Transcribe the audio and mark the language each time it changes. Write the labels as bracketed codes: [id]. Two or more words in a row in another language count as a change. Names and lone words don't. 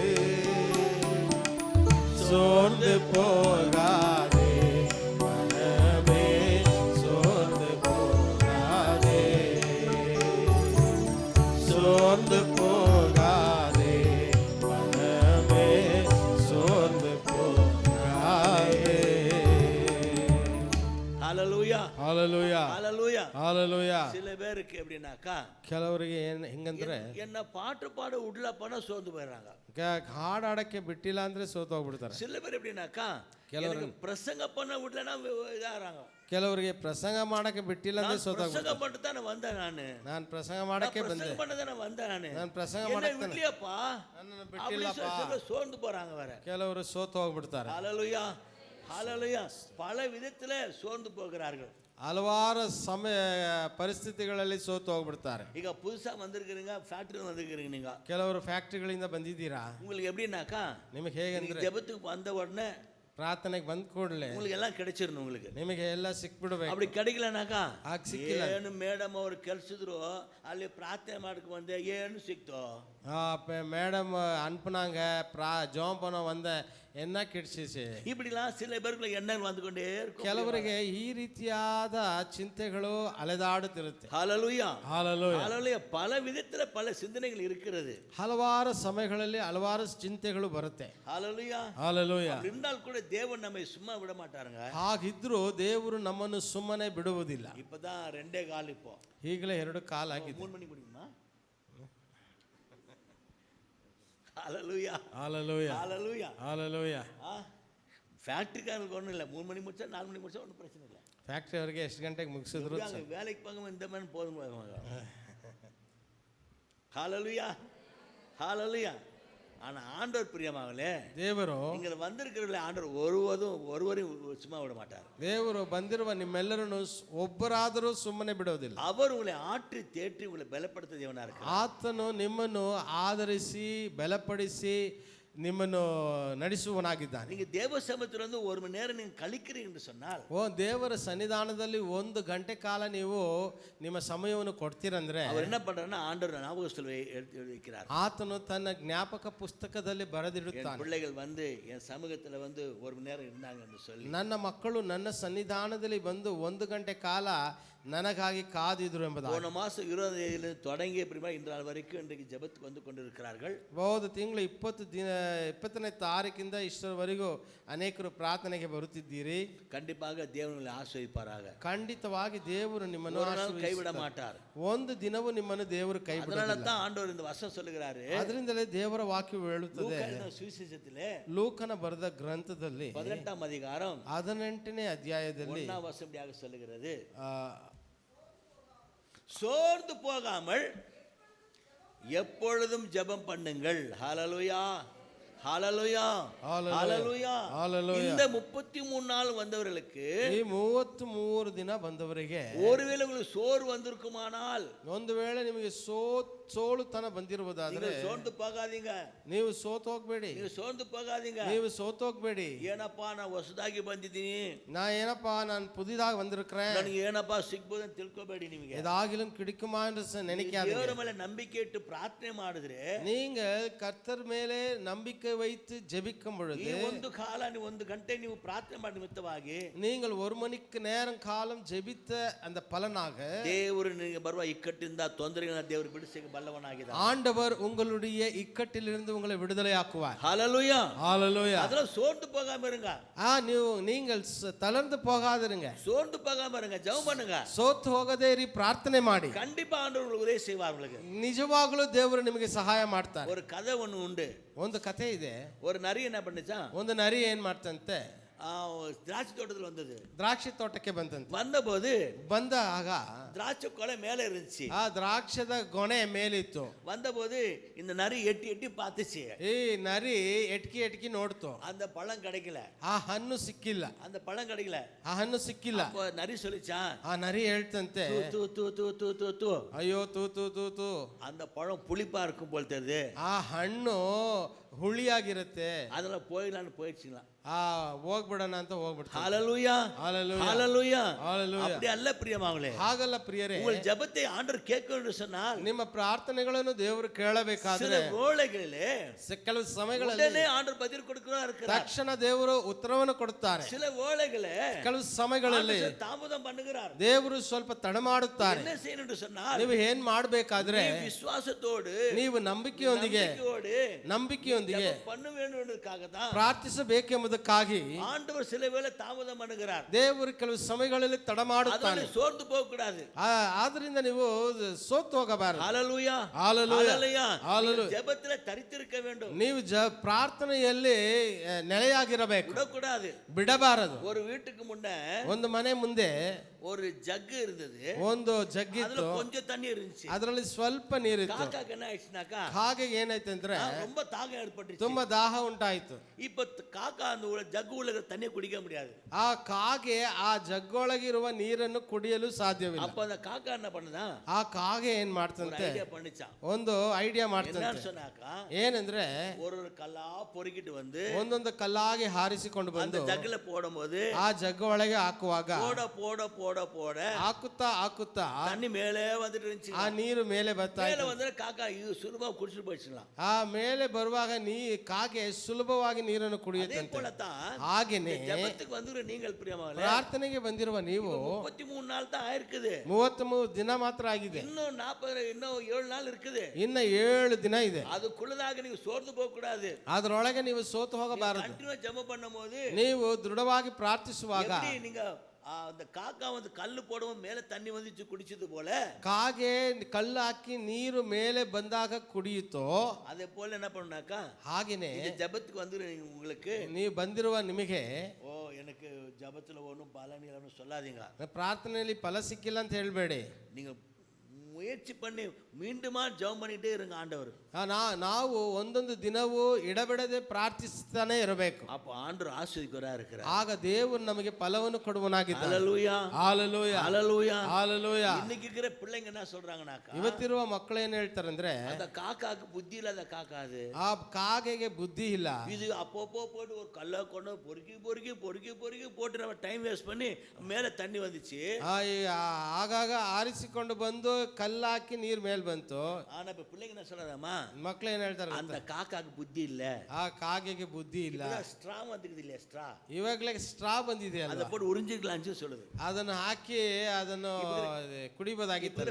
[ta] சோர்ந்து போகாதே மனமே, சோர்ந்து போகாதே, சோர்ந்து போகாதே மனமே, சோர்ந்து போகாதே. ஹalleluya ஹalleluya ஹalleluya ஹalleluya. சில பேருக்கு எப்படின்னாக்கா, [kn] ಕೆಲವರಿಗೆ ಹೆಂಗಂದ್ರೆ [ta] என்ன பாட்டு பாட விடலப்பனா சோர்ந்து போயிடுறாங்க. [kn] ಹಾಡು ಆಡಕ್ಕೆ ಬಿಟ್ಟಿಲ್ಲ ಅಂದ್ರೆ ಸೋತು ಹೋಗ್ಬಿಡ್ತಾರೆ. [ta] சில பேர் எப்படின்னாக்கா, எனக்கு பிரசங்க பண்ண விடலனா இதாகிறாங்க. [kn] ಕೆಲವರಿಗೆ ಪ್ರಸಂಗ ಮಾಡಕ್ಕೆ ಬಿಟ್ಟಿಲ್ಲ ಅಂದ್ರೆ ಸೋತು [ta] பிரசங்க பண்ணிட்டு தானே வந்தேன் [kn] ನಾನು ಪ್ರಸಂಗ ಮಾಡಕ್ಕೆ ಬಂದೆ, [ta] பிரசங்க பண்ண தானே வந்தேன் [kn] ನಾನು ಪ್ರಸಂಗ [ta] என்ன [kn] ಮಾಡಕ್ಕೆ [ta] விடலையாப்பா [kn] ನನ್ನನ್ನು [ta] அப்படி [kn] ಬಿಟ್ಟಿಲ್ಲಪ್ಪ. [ta] சொல்ல சோர்ந்து போறாங்க வேற. [kn] ಕೆಲವರು ಸೋತು ಹೋಗ್ಬಿಡ್ತಾರೆ. [ta] ஹalleluya ஹalleluya. பல விதத்துல சோர்ந்து போகிறார்கள். [kn] ಹಲವಾರು ಪರಿಸ್ಥಿತಿಗಳಲ್ಲಿ ಸೋತು ಹೋಗ್ಬಿಡ್ತಾರೆ. [ta] ಈಗ புதுசா வந்திருக்கிறீங்க, ಫ್ಯಾಕ್ಟರಿ வந்திருக்கிறீங்க, நீங்க [kn] ಕೆಲವರು ಫ್ಯಾಕ್ಟರಿಗಳಿಂದ ಬಂದಿದ್ದೀರಾ. [ta] உங்களுக்கு எப்படின்னாக்கா, [kn] ನಿಮಗೆ ಹೇಗೆಂದ್ರೆ [ta] ஜெபத்துக்கு வந்த உடனே [kn] ಪ್ರಾರ್ಥನೆಗೆ ಬಂದ ಕೂಡಲೇ [ta] உங்களுக்கு எல்லாம் கிடைச்சிடணும் உங்களுக்கு. [kn] ನಿಮಗೆ ಎಲ್ಲ ಸಿಕ್ಬಿಡ್ಬೇಕು. [ta] அப்படி கிடைக்கலனாக்கா [kn] ಸಿಕ್ಕಿಲ್ಲ ಏನು ಮೇಡಮ್ ಅವ್ರು ಕೆಲ್ಸಿದ್ರು ಅಲ್ಲಿ ಪ್ರಾರ್ಥನೆ ಮಾಡ್ಕೊ ಬಂದೆ ಏನು ಸಿಕ್ತೋ. [ta] மேடம் அனுப்புனாங்க ஜோம் பண்ண வந்த என்ன கிடைச்சிச்சு. இப்படிலாம் சில பேருக்கு எண்ணங்கள் வந்து கொண்டே இருக்கும். [kn] ಕೆಲವರಿಗೆ ಈ ರೀತಿಯಾದ ಚಿಂತೆಗಳು ಅಲೆದಾಡುತ್ತಿರುತ್ತೆ. [ta] ஹalleluya ஹalleluya ஹalleluya. பல விதத்துல பல சிந்தனைகள் இருக்கிறது. [kn] ಹಲವಾರು ಸಮಯಗಳಲ್ಲಿ ಹಲವಾರು ಚಿಂತೆಗಳು ಬರುತ್ತೆ. [ta] ஹalleluya ஹalleluya. இருந்தால் கூட தேவன் நம்மை சும்மா விட மாட்டாருங்க. [kn] ಹಾಗಿದ್ರು ದೇವರು ನಮ್ಮನ್ನು ಸುಮ್ಮನೆ ಬಿಡುವುದಿಲ್ಲ. [ta] இப்பதான் 2:15 இப்போ. [kn] ಈಗಲೇ 2 ಕಾಲ್ ಆಗಿದೆ. [ta] 3 மணிக்கு முடியுமா? ஹalleluya ஹalleluya ஹalleluya ஹalleluya. ஃபேக்டரிக்காரங்களுக்கு ஒன்றும் இல்லை. 3 மணி முடிச்சா 4 மணி முடிச்சா ஒன்றும் பிரச்சனை இல்லை. [kn] ಫ್ಯಾಕ್ಟರಿ ಅವರಿಗೆ ಎಷ್ಟು ಗಂಟೆಗೆ ಮುಗಿಸಿದ್ರು [ta] வேலைக்கு போங்க இந்த மாதிரி போதும். ஹalleluya ஹalleluya. ஆனா ஆண்டவர் பிரியமாகலே [kn] ದೇವರು [ta] நீங்க வந்திருக்கிறவர்களே ஆண்டவர் ஒருவரையும் சும்மா விட மாட்டார். [kn] ದೇವರು ಬಂದಿರುವ ನಿಮ್ಮೆಲ್ಲರನ್ನು ಒಬ್ಬರಾದರೂ ಸುಮ್ಮನೆ ಬಿಡೋದಿಲ್ಲ. [ta] அவர் உங்களை ஆற்றி தேற்றி உங்களை பலப்படுத்த தேவனா இருக்கிறார். [kn] ಆತನು ನಿಮ್ಮನ್ನು ಆಧರಿಸಿ ಬಲಪಡಿಸಿ ನಿಮ್ಮನ್ನು ನಡೆಸುವನಾಗಿದ್ದಾನೆ. [ta] நீங்க தேவ சமூகத்தில் வந்து 1 மணி நேரம் நீங்க கழிக்கிறீங்க என்று சொன்னால் [kn] ದೇವರ ಸನ್ನಿಧಾನದಲ್ಲಿ 1 ಗಂಟೆ ಕಾಲ ನೀವು ನಿಮ್ಮ ಸಮಯವನ್ನು ಕೊಡ್ತೀರಂದ್ರೆ [ta] அவர் என்ன பண்றாருன்னா ஆண்டவர் ஞாபகத்தில் எடுத்து வைக்கிறார். [kn] ಆತನು ತನ್ನ ಜ್ಞಾಪಕ ಪುಸ್ತಕದಲ್ಲಿ ಬರೆದಿಡುತ್ತಾನೆ. [ta] பிள்ளைகள் வந்து என் சமூகத்தில் வந்து 1 மணி நேரம் இருந்தாங்க என்று சொல்லி [kn] ನನ್ನ ಮಕ್ಕಳು ನನ್ನ ಸನ್ನಿಧಾನದಲ್ಲಿ ಬಂದು 1 ಗಂಟೆ ಕಾಲ ನನಗಾಗಿ ಕಾದಿದ್ರು ಎಂಬುದಾಗಿ. [ta] போன மாசம் 20 தேதியிலிருந்து தொடங்கிய பிரிமா இன்று நாள் வரைக்கும் இன்றைக்கு ஜெபத்துக்கு வந்து கொண்டிருக்கிறார்கள். [kn] ಹೋದ ತಿಂಗಳು 20ನೇ ತಾರೀಕಿಂದ ಇಷ್ಟರವರೆಗೂ ಅನೇಕರು ಪ್ರಾರ್ಥನೆಗೆ ಬರುತ್ತಿದ್ದೀರಿ. [ta] கண்டிப்பாக தேவன் உங்களை ஆசீர்வதிப்பாராக. [kn] ಖಂಡಿತವಾಗಿ ದೇವರು ನಿಮ್ಮನ್ನು [ta] கைவிட மாட்டார். [kn] ಒಂದು ದಿನವೂ ನಿಮ್ಮನ್ನು ದೇವರು ಕೈ ಬಿಡೋದಿಲ್ಲ. [ta] அதனால தான் ஆண்டவர் இந்த வசனம் சொல்லுகிறாரு. [kn] ಅದರಿಂದಲೇ ದೇವರ ವಾಕ್ಯವು ಹೇಳುತ್ತದೆ. [ta] லூக்கன சுவிசேஷத்திலே [kn] ಲೂಕನ ಬರೆದ ಗ್ರಂಥದಲ್ಲಿ [ta] 18ாம் அதிகாரம் [kn] 18ನೇ ಅಧ್ಯಾಯದಲ್ಲಿ [ta] 1ாம் வசனமாக சொல்லுகிறது, சோர்ந்து போகாமல் எப்பொழுதும் ஜெபம் பண்ணுங்கள். ஹalleluya ஹalleluya ஹalleluya ஹalleluya. இந்த 33 நாள் வந்தவர்களுக்கு [kn] ಈ 33 ದಿನ ಬಂದವರಿಗೆ [ta] ஒருவேளை உங்களுக்கு சோறு வந்திருக்குமானால் [kn] ಒಂದು ವೇಳೆ ನಿಮಗೆ ಸೋಳುತನ ಬಂದಿರುವುದಾದರೆ [ta] சோர்ந்து போகாதீங்க. [kn] ನೀವು ಸೋತು ಹೋಗಬೇಡಿ. [ta] ನೀವು சோர்ந்து போகாதீங்க. [kn] ನೀವು ಸೋತು ಹೋಗಬೇಡಿ. ಏನಪ್ಪಾ ನಾ ಹೊಸದಾಗಿ ಬಂದಿದ್ದೀನಿ, [ta] ನಾನು புதிதாக வந்திருக்கிறேன், [kn] ನನಗೆ ಏನಪ್ಪಾ ಸಿಗ್ಬೋದು ಅಂತ ತಿಳ್ಕೋಬೇಡಿ. ನಿಮಗೆ [ta] ஏதாகிலும் கிடைக்குமா என்று நினைக்காதீங்க. [kn] ದೇವರ ಮೇಲೆ ನಂಬಿಕೆ ಇಟ್ಟು ಪ್ರಾರ್ಥನೆ ಮಾಡಿದ್ರೆ [ta] நீங்கள் கர்த்தர் மேலே ನಂಬಿಕೆ வைத்து ஜெபிக்கும் பொழுது [kn] ಒಂದು ಕಾಲ ನೀವು 1 ಗಂಟೆ ನೀವು ಪ್ರಾರ್ಥನೆ ಮಾಡಿ ನಿಮಿತ್ತವಾಗಿ [ta] நீங்கள் 1 மணி நேரம் காலம் ஜெபித்த அந்த பலனாக [kn] ದೇವರು ನಿಮಗೆ ಬರುವ ಇಕ್ಕಟ್ಟಿಂದ ತೊಂದರೆಗಳನ್ನು ದೇವರು ಬಿಡಿಸಿ ಬಲ್ಲವನಾಗಿದ್ದಾನೆ. [ta] ஆண்டவர் உங்களுடைய இக்கட்டிலிருந்து உங்களை விடுதலையாக்குவார். ஹalleluya ஹalleluya. அதெல்லாம் சோர்ந்து போகாம இருங்க. நீங்கள் தளர்ந்து போகாதிருங்க. சோர்ந்து போகாம இருங்க. ஜெபம் பண்ணுங்க. [kn] ಸೋತು ಹೋಗದೇ ಇರಿ, ಪ್ರಾರ್ಥನೆ ಮಾಡಿ. [ta] கண்டிப்பா ஆண்டவர் உங்களுக்கு உதவி செய்வார். உங்களுக்கு [kn] ನಿಜವಾಗಲೂ ದೇವರು ನಿಮಗೆ ಸಹಾಯ ಮಾಡ್ತಾರೆ. [ta] ஒரு கதை ஒன்று உண்டு. [kn] ಒಂದು ಕಥೆ ಇದೆ. [ta] ஒரு ನರಿ என்ன பண்ணுச்சா, [kn] ಒಂದು ನರಿ ಏನ್ ಮಾಡ್ತಂತೆ, [ta] திராட்சை தோட்டத்தில் வந்தது. [kn] ದ್ರಾಕ್ಷಿ ತೋಟಕ್ಕೆ ಬಂತಂತೆ. [ta] வந்தபோது [kn] ಬಂದಾಗ [ta] திராட்சை கொலை மேலே இருந்துச்சு. [kn] ಆ ದ್ರಾಕ್ಷದ ಗೊನೆ ಮೇಲಿತ್ತು. [ta] வந்தபோது இந்த நரி எட்டி எட்டி பார்த்துச்சு. [kn] ಈ ನರಿ ಎಟ್ಕಿ ನೋಡ್ತು. [ta] அந்த பழம் கிடைக்கல. [kn] ಆ ಹಣ್ಣು ಸಿಕ್ಕಿಲ್ಲ. [ta] அந்த பழம் கிடைக்கல. [kn] ಆ ಹಣ್ಣು ಸಿಕ್ಕಿಲ್ಲ. [ta] நரி சொல்லிச்சா, [kn] ಆ ನರಿ ಹೇಳ್ತಂತೆ, [ta] தூ தூ தூ தூ தூ தூ, [kn] ಅಯ್ಯೋ ತೂ ತೂ ತೂ ತೂ, [ta] அந்த பழம் புளிப்பா இருக்கும் போல் தெரியுது, [kn] ಆ ಹಣ್ಣು ಹುಳಿಯಾಗಿರುತ್ತೆ, [ta] அதெல்லாம் போயிடலான்னு போயிடுச்சுங்களா. [kn] ಹೋಗ್ಬಿಡೋಣ ಅಂತ ಹೋಗ್ಬಿಡ್ತಾರೆ. [ta] ஹalleluya ஹalleluya ஹalleluya ஹalleluya. அப்படி அல்ல பிரியமாவளே. [kn] ಹಾಗಲ್ಲ ಪ್ರಿಯರೇ, [ta] உங்கள் ஜெபத்தை ஆண்டவர் கேட்க என்று சொன்னால் [kn] ನಿಮ್ಮ ಪ್ರಾರ್ಥನೆಗಳನ್ನು ದೇವರು ಕೇಳಬೇಕಾದ್ರೆ [ta] சில வேளைகளிலே [kn] ಕೆಲವು ಸಮಯಗಳಲ್ಲಿ [ta] உடனே ஆண்டவர் பதில் கொடுக்கிறவரா இருக்கிறார். [kn] ತಕ್ಷಣ ದೇವರು ಉತ್ತರವನ್ನು ಕೊಡುತ್ತಾರೆ. [ta] சில வேளைகளே [kn] ಕೆಲವು ಸಮಯಗಳಲ್ಲಿ [ta] தாமதம் பண்ணுகிறார். [kn] ದೇವರು ಸ್ವಲ್ಪ ತಡ ಮಾಡುತ್ತಾರೆ. [ta] என்ன செய்யணும் என்று சொன்னால் [kn] ನೀವು ಏನ್ ಮಾಡಬೇಕಾದ್ರೆ [ta] விசுவாசத்தோடு [kn] ನೀವು ನಂಬಿಕೆಯೊಂದಿಗೆ [ta] பண்ண வேண்டும் என்பதற்காக தான் [kn] ಪ್ರಾರ್ಥಿಸಬೇಕೆಂಬುದಕ್ಕಾಗಿ [ta] ஆண்டவர் சில வேளை தாமதம் பண்ணுகிறார். [kn] ದೇವರು ಕೆಲವು ಸಮಯಗಳಲ್ಲಿ ತಡ ಮಾಡುತ್ತಾನೆ. [ta] சோர்ந்து போக கூடாது. [kn] ಆದ್ರಿಂದ ನೀವು ಸೋತು ಹೋಗಬಾರದು. [ta] ஹalleluya ஹalleluya ஹalleluya. ஜெபத்திலே தரித்திருக்க வேண்டும். [kn] ನೀವು ಪ್ರಾರ್ಥನೆಯಲ್ಲಿ ನೆಲೆಯಾಗಿರಬೇಕು, ಬಿಡಕೂಡದು, ಬಿಡಬಾರದು. [ta] ஒரு வீட்டுக்கு முன்ன [kn] ಒಂದು ಮನೆ ಮುಂದೆ [ta] ஒரு ஜக்கு இருந்தது, [kn] ಒಂದು [ta] அதுல [kn] ಜಗ್ಗಿತ್ತು, [ta] கொஞ்சம் தண்ணி இருந்துச்சு. [kn] ಅದರಲ್ಲಿ ಸ್ವಲ್ಪ ನೀರಿತ್ತು. [ta] காக்காக்கு என்ன ஆயிடுச்சுனாக்கா [kn] ಹಾಗೆ ಏನಾಯ್ತಂದ್ರೆ [ta] ரொம்ப தாகம் ஏற்பட்டுச்சு. [kn] ತುಂಬಾ ದಾಹ ಉಂಟಾಯ್ತು. [ta] இப்ப காக்கா அந்த ஜக்கு உள்ள தண்ணியை குடிக்க முடியாது. [kn] ಆ ಕಾಗೆ ಆ ಜಗ್ಗೊಳಗಿರುವ ನೀರನ್ನು ಕುಡಿಯಲು ಸಾಧ್ಯವಿಲ್ಲ. [ta] அப்ப அந்த காக்கா என்ன பண்ணுதா, [kn] ಆ ಕಾಗೆ ಏನ್ ಮಾಡ್ತಂತೆ, [ta] ஐடியா பண்ணிச்சான். [kn] ಒಂದು ಐಡಿಯಾ ಮಾಡ್ತಂತೆ. [ta] என்னன்னு சொன்னாக்கா, [kn] ಏನಂದ್ರೆ [ta] ஒரு கல்லா பொறுக்கிட்டு வந்து [kn] ಒಂದೊಂದು ಕಲ್ಲಾಗಿ ಹಾರಿಸಿಕೊಂಡು [ta] அந்த [kn] ಬಂದು [ta] ஜக்குல போடும்போது [kn] ಆ ಜಗ್ಗ ಒಳಗೆ ಹಾಕುವಾಗ [ta] போட போட போட போட [kn] ಹಾಕುತ್ತಾ ಹಾಕುತ್ತಾ [ta] தண்ணி மேலே வந்துட்டு இருந்துச்சு. [kn] ಆ ನೀರು ಮೇಲೆ ಬರ್ತಾ [ta] மேல [kn] ಇತ್ತು. [ta] வந்து காக்கா இது சுலபமா குடிச்சிட்டு போயிடுச்சுலாம். [kn] ಆ ಮೇಲೆ ಬರುವಾಗ ಕಾಗೆ ಸುಲಭವಾಗಿ ನೀರನ್ನು [ta] அதே [kn] ಕುಡಿಯುತ್ತಂತೆ. [ta] போலதான் [kn] ಹಾಗೇನೆ [ta] ஜெபத்துக்கு வந்துரு நீங்கள் பிரியமாவலே, [kn] ಪ್ರಾರ್ಥನೆಗೆ ಬಂದಿರುವ ನೀವು [ta] 33 நாள் தான் ஆயிருக்குது. [kn] 33 ದಿನ ಮಾತ್ರ ಆಗಿದೆ. [ta] இன்னும் 7 நாள் இருக்குது. [kn] ಇನ್ನ 7 ದಿನ ಇದೆ. [ta] அதுக்குள்ளதாக நீங்க சோர்ந்து போக கூடாது. [kn] ಅದರೊಳಗೆ ನೀವು ಸೋತು ಹೋಗಬಾರದು. [ta] கண்டினியூ ஜெபம் பண்ணும்போது [kn] ನೀವು ದೃಢವಾಗಿ ಪ್ರಾರ್ಥಿಸುವಾಗ [ta] எப்படி நீங்க அந்த காக்கா வந்து கல்லு போடுவோம் மேல தண்ணி வந்துச்சு குடிச்சது போல, [kn] ಕಾಗೆ ಕಲ್ಲು ಹಾಕಿ ನೀರು ಮೇಲೆ ಬಂದಾಗ ಕುಡಿಯುತ್ತೋ [ta] அதே போல என்ன பண்ணுனாக்கா, [kn] ಹಾಗೇನೆ [ta] இந்த ஜெபத்துக்கு வந்து உங்களுக்கு [kn] ನೀವು ಬಂದಿರುವ ನಿಮಗೆ [ta] எனக்கு ஜெபத்துல ஒன்றும் பலன் இல்லைன்னு சொல்லாதீங்க. [kn] ಪ್ರಾರ್ಥನೆಯಲ್ಲಿ ಫಲ ಸಿಕ್ಕಿಲ್ಲ ಅಂತ ಹೇಳ್ಬೇಡಿ. [ta] நீங்க முயற்சி பண்ணி மீண்டுமா ஜெபம் பண்ணிட்டே இருங்க ஆண்டவர். [kn] ನಾವು ಒಂದೊಂದು ದಿನವೂ ಎಡಬಿಡದೆ ಪ್ರಾರ್ಥಿಸ್ತಾನೆ ಇರಬೇಕು. [ta] அப்ப ஆண்டவர் ஆசீர்வதிக்கிறவரா இருக்கிறார். [kn] ಆಗ ದೇವರು ನಮಗೆ ಫಲವನ್ನು ಕೊಡುವನಾಗಿದ್ದಾನೆ. [ta] ஹல்லேலூயா ஹalleluya ஹல்லேலூயா ஹalleluya. இன்னைக்கு இருக்கிற பிள்ளைங்க என்ன சொல்றாங்கனாக்கா, [kn] ಇವತ್ತಿರುವ ಮಕ್ಕಳು ಏನ್ ಹೇಳ್ತಾರಂದ್ರೆ, [ta] அந்த காக்காக்கு புத்தி இல்லாத காக்கா அது, [kn] ಆ ಕಾಗೆಗೆ ಬುದ್ಧಿ ಇಲ್ಲ. [ta] இது அப்பப்போ போட்டு ஒரு கல்லை கொண்டு பொறுக்கி பொறுக்கி பொறுக்கி பொறுக்கி போட்டு நம்ம [en] time waste [ta] பண்ணி மேல தண்ணி வந்துச்சு. [kn] ಆಗಾಗ ಆರಿಸಿಕೊಂಡು ಬಂದು ಕಲ್ಲಾಕಿ ನೀರ್ ಮೇಲ್ ಬಂತು. [ta] ஆனா இப்ப பிள்ளைங்க என்ன சொல்றாமா, [kn] ಮಕ್ಳು ಏನ್ ಹೇಳ್ತಾರೆ, [ta] அந்த காக்காக்கு புத்தி இல்ல, [kn] ಆ ಕಾಗೆಗೆ ಬುದ್ಧಿ ಇಲ್ಲ. [ta] ஸ்ட்ரா வந்துக்குது இல்லையா, [kn] ಸ್ಟ್ರಾ ಇವಾಗ್ಲೇ ಸ್ಟ್ರಾ ಬಂದಿದೆ ಅಲ್ಲ, [ta] அதை போட்டு உறிஞ்சிக்கலாம்னு சொல்லுது. [kn] ಅದನ್ನು ಹಾಕಿ ಅದನ್ನು ಕುಡಿಬೋದಾಗಿತ್ತು.